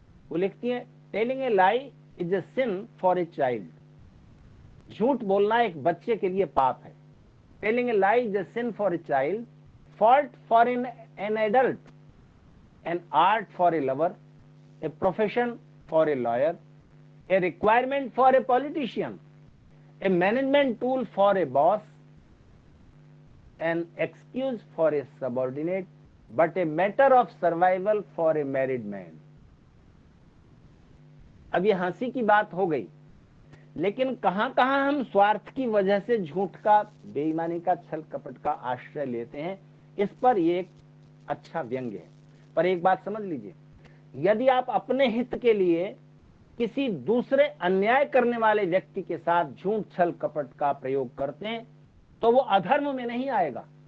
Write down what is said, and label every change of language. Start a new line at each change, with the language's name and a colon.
Hindi: वो लिखती है,
English: Telling a lie is a sin for a child.
Hindi: झूठ बोलना एक बच्चे के लिए पाप है।
English: Telling a lie is a sin for a child, fault for an adult, an art for a lover, a profession for a lawyer, a requirement for a politician, a management tool for a boss, an excuse for a subordinate, but a matter of survival for a married man.
Hindi: अब ये हंसी की बात हो गई, लेकिन कहां कहां हम स्वार्थ की वजह से झूठ का, बेईमानी का, छल कपट का आश्रय लेते हैं, इस पर ये एक अच्छा व्यंग्य है। पर एक बात समझ लीजिए, यदि आप अपने हित के लिए किसी दूसरे अन्याय करने वाले व्यक्ति के साथ झूठ छल कपट का प्रयोग करते हैं तो वो अधर्म में नहीं आएगा।